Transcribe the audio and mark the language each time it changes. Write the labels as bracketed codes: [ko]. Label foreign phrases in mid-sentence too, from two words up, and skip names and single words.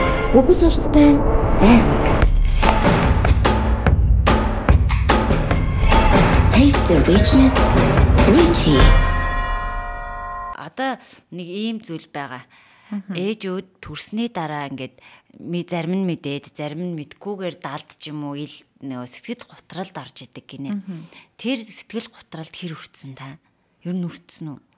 [en] Үхэл сурттай зайг. Taste the richness, Richie. [mn] Одоо нэг ийм зүйл байгаа. Ээжүүд төрсний дараа ингээд зарим нь мэдээд, зарим нь мэдгүйгээр далд ч юм уу ил нөгөө сэтгэл готролд орж идэг гинэ. Тэр сэтгэл готролд хэр хүрсэн та? Ер нь хүрсэн үү?